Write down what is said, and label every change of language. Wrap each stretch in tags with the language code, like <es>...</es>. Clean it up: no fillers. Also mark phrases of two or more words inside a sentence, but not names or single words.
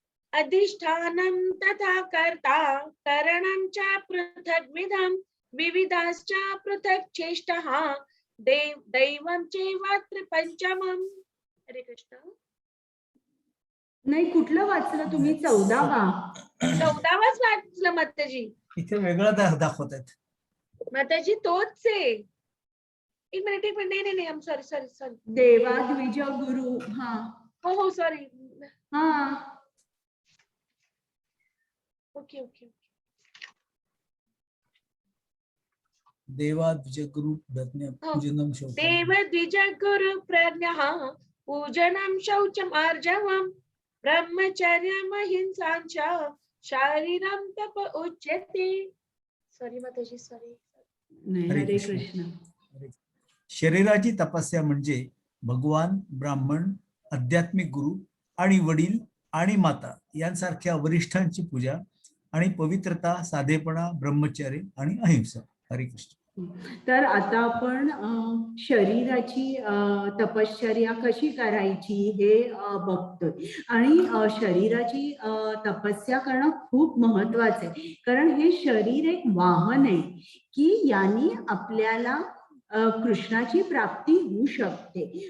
<sa>अधिष्ठानं तथा कर्ता करणं च पृथग्विधं विविधाश्च पृथक् चेष्टः दैवं चैवात्र पंचमम्. हरे कृष्ण.</sa> <mr>नाही, कुठलं वाचलं तुम्ही? 14वा. 14वाच वाचलं माताजी. इथे वेगळं दाखवत आहेत. माताजी तोच आहे. एक मिनिट नाही आम सॉरी.</mr> <sa>देवा द्विज गुरु. हा</sa> <mr>हो सॉरी. हा ओके.</mr> <sa>देवाद्विजगुरु पूजनम शौचम. देव द्विज गुरु प्रज्ञः पूजनं शौचम आर्जवम ब्रह्मचर्यम अहिंसां च शारीरं तप उच्यते.</sa> <mr>सॉरी माताजी सॉरी. नाही.</mr> <sa>हरे हरे कृष्ण. कृष्ण.</sa> <mr>शरीराची तपस्या म्हणजे भगवान, ब्राह्मण, आध्यात्मिक गुरु आणि वडील आणि माता यांसारख्या वरिष्ठांची पूजा आणि पवित्रता, साधेपणा, ब्रह्मचर्य आणि अहिंसा.</mr> <sa>हरे कृष्ण.</sa> <mr>तर आता आपण शरीराची तपश्चर्या कशी करायची हे बघतोय. आणि शरीराची तपस्या करणं खूप महत्वाचं आहे, कारण हे शरीर एक वाहन आहे की यांनी आपल्याला कृष्णाची प्राप्ती होऊ शकते.</mr>